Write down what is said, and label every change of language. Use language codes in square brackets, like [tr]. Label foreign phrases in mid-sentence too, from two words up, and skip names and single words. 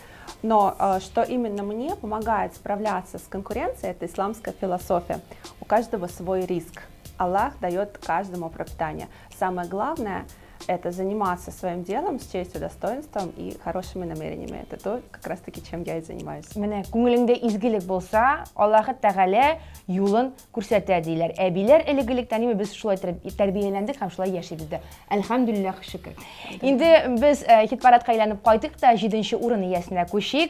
[ru] Но что именно мне помогает справляться с конкуренцией, это исламская философия. У каждого свой риск. Аллах дает каждому пропитание. Самое главное – это заниматься своим делом с честью, достоинством и хорошими намерениями. Это то, как раз таки, чем я и занимаюсь. [tt] Менә күңелеңдә изгелек булса, Аллаһ Тәгалә юлын күрсәтә диләр. Әбиләр элегелектән без шулай тәрбияләндек һәм шулай яшибез дә. Әлхәмдүлилләһ, шөкер. Инде без хит-парадка әйләнеп кайттык та 7нче урын иясенә күчик.